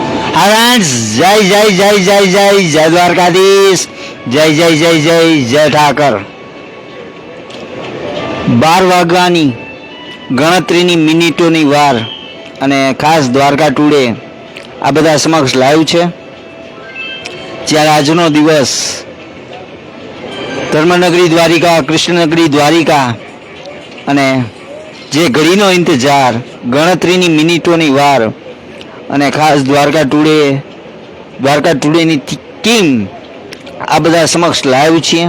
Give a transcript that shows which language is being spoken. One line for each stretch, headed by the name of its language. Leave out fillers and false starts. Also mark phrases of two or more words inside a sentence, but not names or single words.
Gujarati: ફ્રેન્ડ્સ જય જય જય જય જય જય દ્વારકાધીશ જય જય જય જય જય ઠાકર 12 વાગ્યાની ગણતરીની મિનિટોની વાર અને ખાસ દ્વારકા ટુડે આ બધા સમક્ષ લાઈવ છે. જ્યારે આજનો દિવસ ધર્મનગરી દ્વારિકા, કૃષ્ણનગરી દ્વારિકા અને જે ઘડીનો ઇંતજાર, ગણતરીની મિનિટોની વાર અને ખાસ દ્વારકા ટુડેની ટીમ આ બધા સમક્ષ લાઈવ છીએ.